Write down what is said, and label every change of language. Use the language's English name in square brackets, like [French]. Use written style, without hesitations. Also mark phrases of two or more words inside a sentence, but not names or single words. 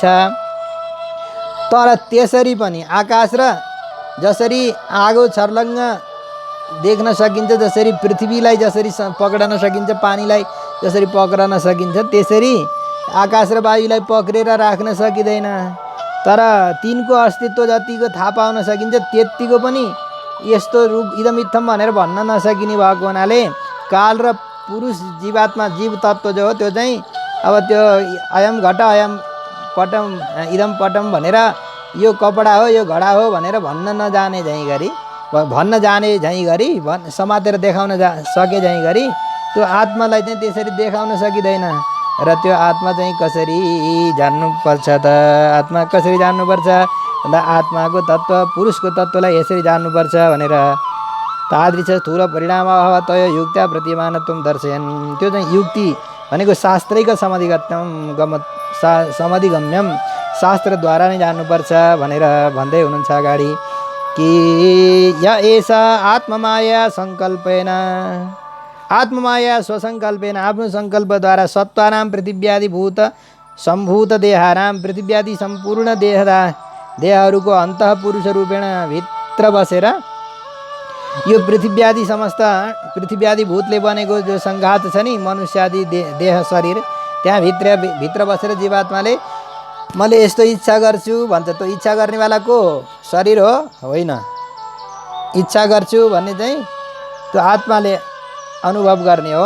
[Nepali] तर त्यसरी पनि आकाश र जसरी आगो छर्लङ्ग देख्न सकिन्छ जसरी पृथ्वीलाई जसरी पक्रन सकिन्छ पानीलाई जसरी पक्रन सकिन्छ त्यसरी आकाश र वायुलाई पक्रेर राख्न सकिँदैन। तर तिनको अस्तित्व जतिको थाहा पाउन सकिन्छ त्यतिको पनि यस्तो रूप इदमित्थम भनेर भन्न नसकिने भएको हुनाले काल र पुरुष जीवात्मा जीव तत्त्व जो हो त्यो चाहिँ अब त्यो [Sanskrit] अयम घट अयम पटम इदम पटम [Nepali] भनेर यो कपडा हो यो घडा हो भनेर भन्न नजाने झैँ गरी भन्न जाने झैँ गरी समातेर देखाउन सके झैँ गरी त्यो आत्मालाई चाहिँ त्यसरी देखाउन सकिँदैन। र त्यो आत्मा चाहिँ कसरी जान्नुपर्छ त आत्मा कसरी जान्नुपर्छ भन्दा आत्माको तत्त्व पुरुषको तत्त्वलाई यसरी जान्नुपर्छ भनेर [Sanskrit] तादृश स्थूल परिणाम अभाव तय युक्त्या प्रतिमानत्वं दर्शयन्। [Nepali] त्यो चाहिँ युक्ति भनेको [Sanskrit] शास्त्रैक समाधिगम्यम [Nepali] शास्त्रद्वारा नै जान्नुपर्छ भनेर भन्दै हुनुहुन्छ अगाडि कि [Sanskrit] य एष आत्ममाया सङ्कल्पेन आत्ममाया स्वसङ्कल्पेन [Nepali] आफ्नो सङ्कल्पद्वारा [Sanskrit] सत्त्वानां पृथिव्यादि भूत सम्भूत देहानां [Nepali] पृथिव्यादि सम्पूर्ण देहहरूको [Sanskrit] अन्तः पुरुष रूपेण [Nepali] भित्र बसेर यो पृथिव्यादि समस्त पृथिव्यादि भूतले बनेको जो सङ्घात छ नि मनुष्यादि देह शरीर त्यहाँ भित्र बसेर जीवात्माले मैले यस्तो इच्छा गर्छु भन्छ। त्यो इच्छा गर्नेवाला को शरीर हो होइन। इच्छा गर्छु भन्ने चाहिँ त्यो आत्माले अनुभव गर्ने हो।